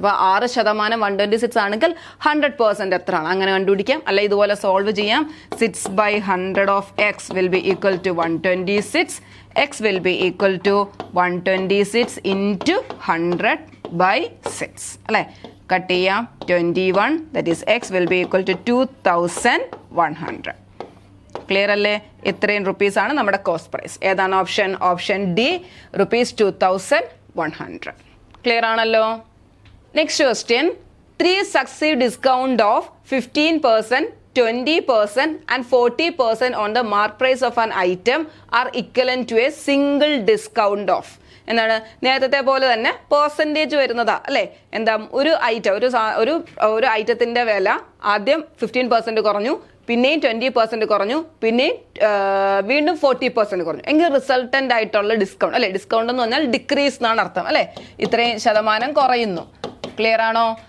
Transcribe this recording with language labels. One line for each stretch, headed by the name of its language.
Malayalam: അപ്പോൾ 6% 126 ആണെങ്കിൽ 100% എത്രയാണ് അങ്ങനെ കണ്ടുപിടിക്കാം. അല്ല ഇതുപോലെ സോൾവ് ചെയ്യാം.
English: 6/100 of x will be equal to 126. x will be equal to 126 into 100
Malayalam: by 6 അല്ലേ. കട്ട് ചെയ്യാം.
English: 21 that is x will be equal to 2100.
Malayalam: Clear അല്ലേ? ഇത്രയും റുപ്പീസാണ് നമ്മുടെ കോസ്റ്റ് പ്രൈസ്. ഏതാണ് ഓപ്ഷൻ? Option D, ₹2100. ക്ലിയർ ആണല്ലോ? Next question.
English: 3 successive discount of 15%, 20% and 40% on the mark price of an item are equivalent to a single discount of.
Malayalam: എന്താണ്? നേരത്തെ പോലെ തന്നെ പെർസെൻറ്റേജ് വരുന്നതാ അല്ലേ? എന്താ? ഒരു ഐറ്റം ഒരു ഐറ്റത്തിൻ്റെ വില ആദ്യം 15% കുറഞ്ഞു, പിന്നെയും 20% കുറഞ്ഞു, പിന്നെയും വീണ്ടും 40% കുറഞ്ഞു എങ്കിൽ റിസൾട്ടൻ്റ് ആയിട്ടുള്ള ഡിസ്കൗണ്ട് അല്ലേ? ഡിസ്കൗണ്ട് എന്ന് പറഞ്ഞാൽ ഡിക്രീസ് എന്നാണ് അർത്ഥം അല്ലേ? ഇത്രയും ശതമാനം കുറയുന്നു. ക്ലിയർ ആണോ?